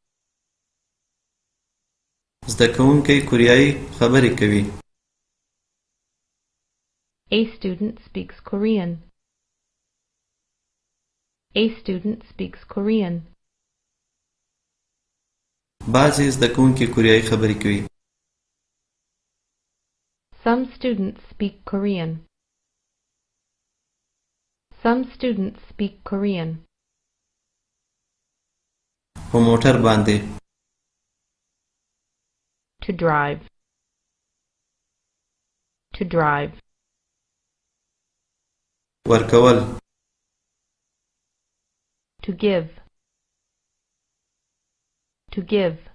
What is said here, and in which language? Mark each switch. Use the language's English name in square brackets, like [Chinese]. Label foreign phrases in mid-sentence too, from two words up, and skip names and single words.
[Pashto] زده کوونکی کوریایي خبرې کوي [English] a student speaks Korean, a student speaks Korean, [Pashto] بعضې زده کوونکي کوریایي خبرې کوي [English] some students speak Korean, some students speak Korean, [Pashto] په موټر باندې [English] to drive, to drive, [Pashto] ورکول [English] to give, to give,